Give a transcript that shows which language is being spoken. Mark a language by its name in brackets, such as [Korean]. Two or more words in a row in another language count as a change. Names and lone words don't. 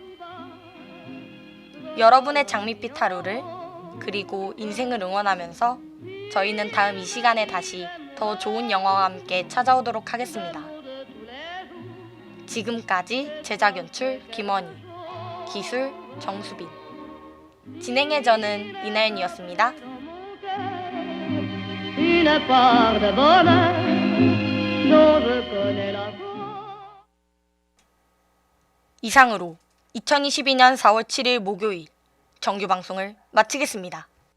[Korean] 여러분의 장밋빛 하루를 그리고 인생을 응원하면서 저희는 다음 이 시간에 다시 더 좋은 영화와 함께 찾아오도록 하겠습니다. 지금까지 제작 연출 김원희, 기술 정수빈, 진행의 저는 이나연이었습니다. [French] Une part de bonheur dont je connais la voix. [Korean] 이상으로 2022년 4월 7일 목요일 정규 방송을 마치겠습니다.